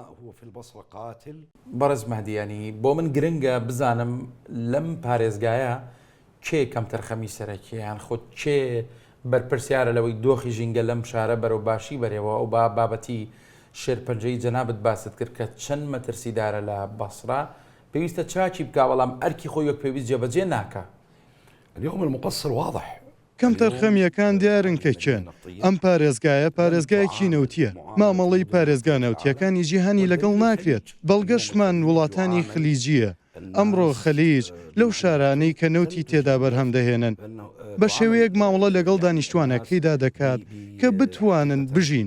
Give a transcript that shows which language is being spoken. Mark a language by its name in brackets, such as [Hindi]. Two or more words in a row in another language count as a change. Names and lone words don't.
[Central Kurdish] بەڕێز مەهدیانی بۆ من گرنگە بزانم لەم پارێزگایە کێ کەم تەرخەمی سەرەکییان خۆت کێ بەرپرسیارە لەوەی دۆخی ژینگە لەم شارە بەرەو باشی بەرەوە و با بابەتی شێرپەنجەی جەنابەت باست کرد کە چەند مەترسیدارە لە بەسرا پێویستە چاکی بکا بەڵام ئەرکی خۆی وەک پێویست جێبەجێ ناکە. [Arabic] اليوم المقصر واضح. [Central Kurdish] کەم تەرخەمیەکان دیارن کە چێن. ئەم پارێزگایە پارێزگایەکی نەوتیە. مامەڵی پارێزگا نەوتیەکانی جیهانی لەگەڵ ناکرێت. بەڵگەشمان وڵاتانی خلیجیە. ئەمڕۆ خەلیج لەو شارانەی کە نەوتی تێدا بەرهەم دەهێنن بە شێوەیەک ماوەڵە لەگەڵ دانیشتوانەکەیدا دەکات کە بتوانن بژین.